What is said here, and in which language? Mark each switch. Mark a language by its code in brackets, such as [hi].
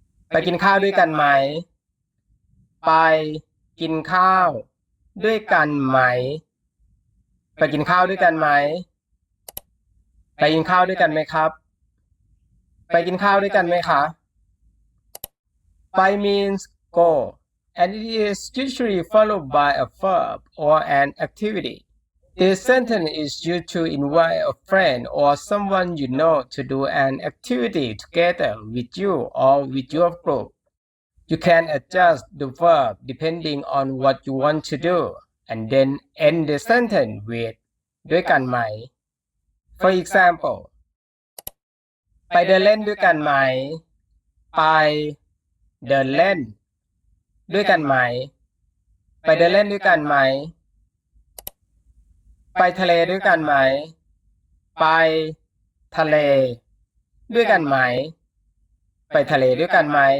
[th] ไปกินข้าวด้วยกันไหมไปกินข้าวด้วยกันไหมไปกินข้าวด้วยกันไหมไปกินข้าวด้วยกันไหมครับไปกินข้าวด้วยกันไหมคะไป [en] means go and it is usually followed by a verb or an activity. This sentence is used to invite a friend or someone you know to do an activity together with you or with your group. You can adjust the verb depending on what you want to do and then end the sentence with ด้วยกันไหม For example [th] ไปเดินเล่นด้วยกันไหมไปเดินเล่นด้วยกันไหมไปเดินเล่นด้วยกันไหมไปทะเลด้วยกันไหมไปทะเลด้วยกันไหมไปทะเลด้วยกันไหม